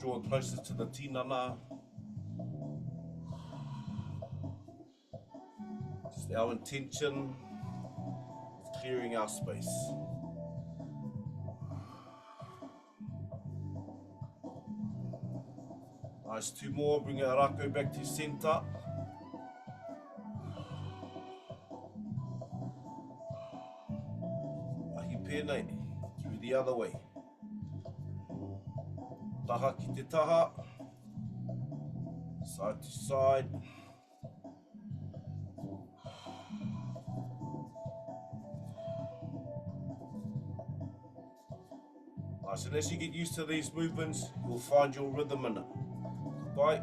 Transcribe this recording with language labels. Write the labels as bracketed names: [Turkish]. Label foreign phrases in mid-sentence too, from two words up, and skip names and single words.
[English] Draw closer to the Tinana. Just our intention of clearing our space. Nice, 2 more. Bring our Rakau back to center. [Māori] Mahi pēnei. [English] Through the other way. [Māori] Taha ki te taha. [English] Side to side. Nice, and as you get used to these movements, you'll find your rhythm in it. Right?